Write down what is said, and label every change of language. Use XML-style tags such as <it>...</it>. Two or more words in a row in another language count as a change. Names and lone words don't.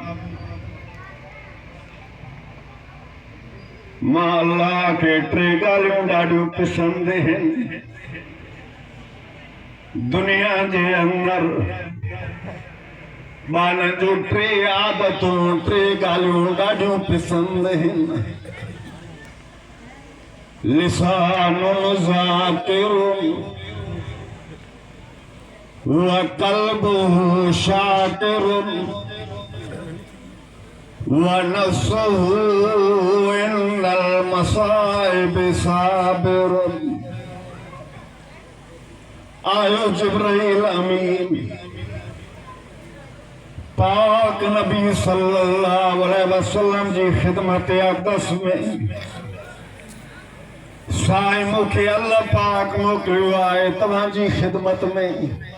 <sd>मां अल्लाह के टे ॻाल्हियूं ॾाढियूं पसंद आहिनि दुनिया जे अंदर ॿारनि जो टे आदतूं टे ॻाल्हियूं ॾाढियूं पसंद आहिनि</sd> <ar>لسانٌ ذاكرٌ وقلبُه شاكرٌ ونفسُه عند المصائب صابرٌ</ar> <sd>आयो जिब्राइल अमीन पाक नबी</sd> <ar>صلى الله عليه وسلم</ar> <sd>जी खिदमत अक़दस में साईं मूंखे अल्लाह पाक मोकिलियो आहे तव्हांजी खिदमत में</sd>